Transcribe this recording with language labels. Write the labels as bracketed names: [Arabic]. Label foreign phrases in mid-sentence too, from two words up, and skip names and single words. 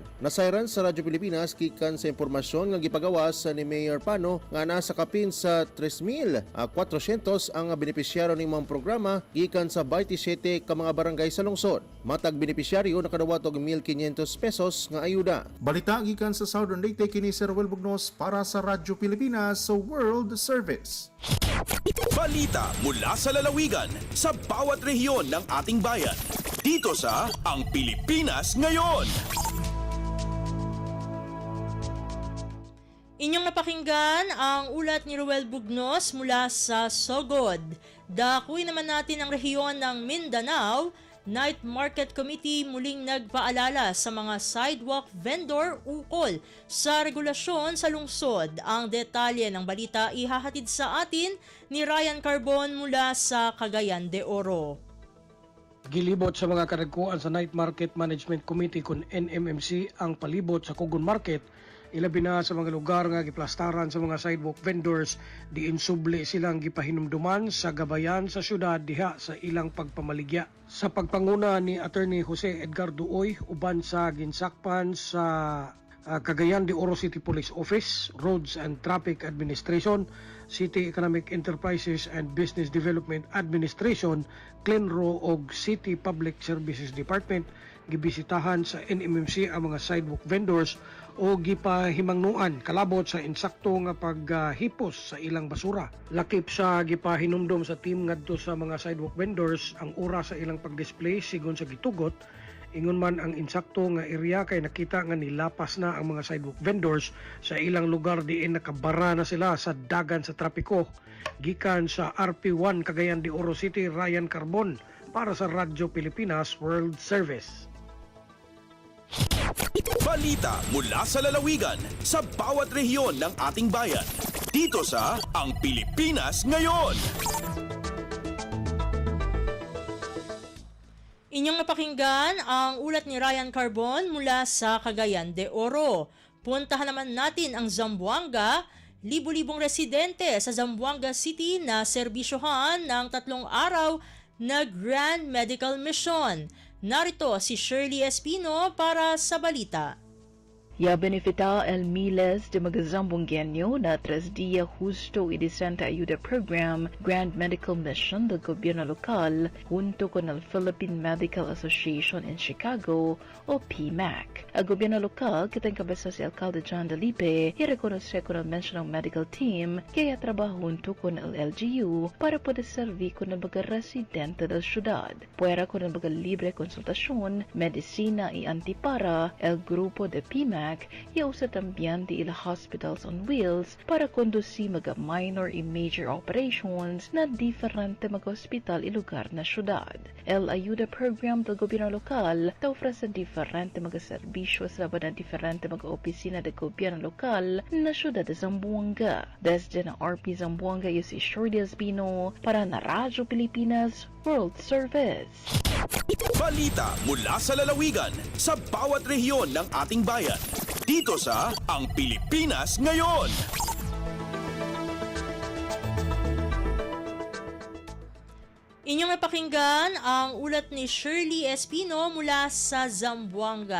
[Cebuano] Nasayran sa Radyo Pilipinas gikan sa impormasyon nga gipagawas ni Mayor Pano nga nasa kapin sa 3,400 ang benepisyaryo ning mga programa gikan sa 27 ka mga barangay sa lungsod. Matag benepisyaryo nakadawat og 1,500 pesos nga ayuda. Balita gikan sa Southern Leyte kini Sir Ruel Bugnos para sa Radyo Pilipinas sa World Service. [Filipino] Balita mula sa lalawigan sa bawat rehiyon ng ating bayan. Dito sa Ang Pilipinas Ngayon. Inyong napakinggan ang ulat ni Ruel Bugnos mula sa Sogod. Dakuin naman natin ang rehiyon ng Mindanao. Night Market Committee muling nagpaalala sa mga [English] sidewalk vendor [Filipino] ukol sa regulasyon sa lungsod. Ang detalye ng balita ihahatid sa atin ni Ryan Carbon mula sa Cagayan de Oro. [Cebuano] Gilibot sa mga karagkuan sa Night Market Management Committee kun NMMC ang palibot sa Kugon Market, ilabi na sa mga lugar nga giplastaran sa mga [English] sidewalk vendors, [Cebuano] diin subli silang gipahinumduman sa gabayan sa syudad diha sa ilang pagpamaligya. Sa pagpanguna ni Attorney Jose Edgar Duoy, uban sa ginsakpan sa Cagayan de Oro City Police Office, Roads and Traffic Administration, City Economic Enterprises and Business Development Administration, CLENRO ug City Public Services Department, gibisitahan sa NMMC ang mga [English] sidewalk vendors [Cebuano] o gipahimangnuan kalabot sa insakto nga paghipos sa ilang basura. Lakip sa gipahinumdom sa team ngadto sa mga [English] sidewalk vendors [Cebuano] ang oras sa ilang pagdisplay sigon sa gitugot, ingon man ang insakto nga area kay nakita nga nilapas na ang mga [English] sidewalk vendors [Cebuano] sa ilang lugar diin nakabara na sila sa dagan sa trapiko. Gikan sa RP1 Cagayan de Oro City, Ryan Carbon para sa Radyo Pilipinas World Service. [Filipino] Balita mula sa lalawigan sa bawat rehiyon ng ating bayan. Dito sa Ang Pilipinas Ngayon. Inyong napakinggan ang ulat ni Ryan Carbon mula sa Cagayan de Oro. Puntahan naman natin ang Zamboanga. Libu-libong residente sa Zamboanga City na serbisyohan ng 3 araw na Grand Medical Mission. Narito si Shirley Espino para sa balita. [Chavacano] Ya benefita el miles de mga Zamboangueño na 3 días justo y de Santa Ayuda Program Grand Medical Mission del gobierno local junto con el Philippine Medical Association in Chicago o PMAC. Ang gobyerno lokal, kitang kabesa si Alcalde John Dalipe, i-reconoce con el National Medical Team kaya trabajo junto con el LGU para poder servir con el mga residente del ciudad. Puera con el mga libre consultación, medicina y antipara, el grupo de PMAC y usa también de ila [English] hospitals on wheels [Chavacano] para conducir mga minor y [English] major operations [Chavacano] na diferente mga hospital y lugar na syudad. El Ayuda Program del gobierno lokal te ofrece diferente mga serbisyo sa laban ng diferente mga opisina de gobierno lokal na syudad de Zamboanga. Desde na RP Zamboanga y si Shirley Espino para na Radyo Pilipinas World Service. [Filipino] Balita mula sa lalawigan sa bawat rehiyon ng ating bayan. Dito sa Ang Pilipinas Ngayon. Inyong napakinggan ang ulat ni Shirley Espino mula sa Zamboanga.